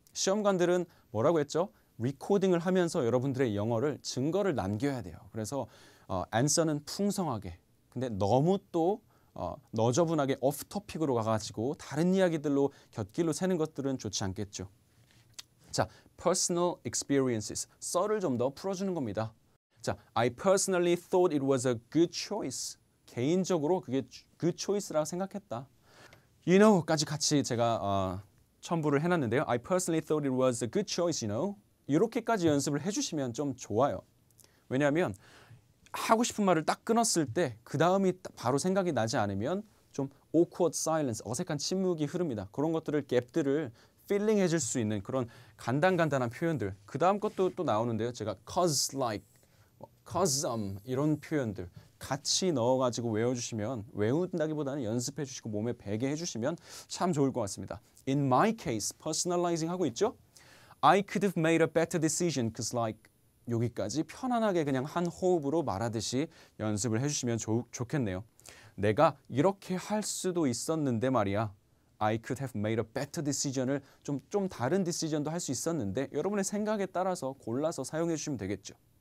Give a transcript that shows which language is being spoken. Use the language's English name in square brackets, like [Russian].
[Korean] 시험관들은 뭐라고 했죠? 리코딩을 하면서 여러분들의 영어를 증거를 남겨야 돼요. 그래서 answer는 풍성하게 근데 너무 또 너저분하게 오프 토픽으로 가가지고 다른 이야기들로 곁길로 새는 것들은 좋지 않겠죠. 자, personal experiences, 썰을 좀 더 풀어주는 겁니다. [English] 자, I personally thought it was a good choice. [Korean] 개인적으로 그게 [English] good choice [Korean] 라고 생각했다. [English] You know [Korean] 까지 같이 제가 첨부를 해놨는데요. [English] I personally thought it was a good choice, you know. [Korean] 이렇게까지 연습을 해주시면 좀 좋아요. 왜냐하면 하고 싶은 말을 딱 끊었을 때 그 다음이 바로 생각이 나지 않으면 좀 awkward silence, 어색한 침묵이 흐릅니다. 그런 것들을 갭들을 필링 해줄 수 있는 그런 간단한 표현들. 그 다음 것도 또 나오는데요. 제가 cause like, cause 이런 표현들 같이 넣어가지고 외워주시면 외운다기보다는 연습해 주시고 몸에 배게 해주시면 참 좋을 것 같습니다. [English] In my case, personalizing [Korean] 하고 있죠? [English] I could have made a better decision because like [Korean] 여기까지 편안하게 그냥 한 호흡으로 말하듯이 연습을 해주시면 좋겠네요. 내가 이렇게 할 수도 있었는데 말이야. [English] I could have made a better decision [Korean] 을 좀 다른 decision도 할 수 있었는데 여러분의 생각에 따라서 골라서 사용해 주시면 되겠죠.